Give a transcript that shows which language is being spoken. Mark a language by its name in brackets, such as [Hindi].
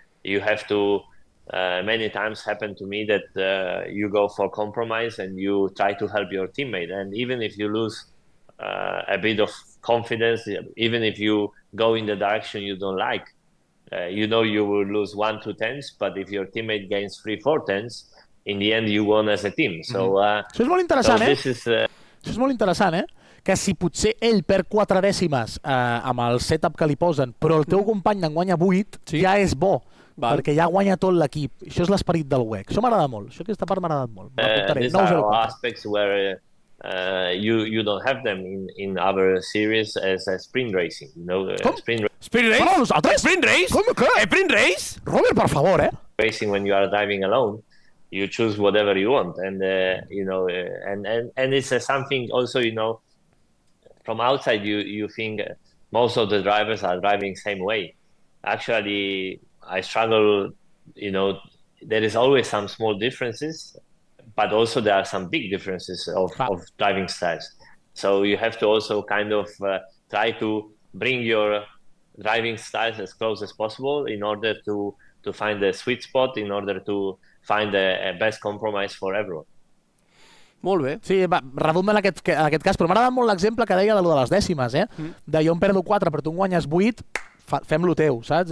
[English] You have to many times happen to me that you go for compromise and you try to help your teammate. And even if you lose a bit of confidence, even if you go in the direction you don't like, you know you will lose 1-2 tenths, but if your teammate gains 3-4 tenths, in the end you won as a team. So, [Catalan] això és molt interessant, Això és molt interessant, que si potser ell perd 4 dècimes amb el setup que li posen, però el teu company en guanya 8, ja és bo. Perquè ja guanya tot l'equip. Això és l'esperit del WEC. Això m'agrada molt. Aquesta part m'ha agradat molt. [English] These are aspects where you don't have them in other series as a sprint racing. You know, sprint race? Sprint race? Sprint race? [Catalan] Robert, per favor, [English] Racing when you are driving alone, you choose whatever you want, and you know, and it's something also, you know, from outside you think most of the drivers are driving same way. Actually, I struggle, you know, there is always some small differences, but also there are some big differences of driving styles. So you have to also kind of try to bring your driving styles as close as possible in order to find the sweet spot, in order to find a best compromise for everyone. [Catalan] Molt bé. Sí, redundo en aquest cas, però m'ha agradat molt l'exemple que deia de les dècimes, de jo em perdo 4 però tu en guanyes 8, fem-lo teu, saps?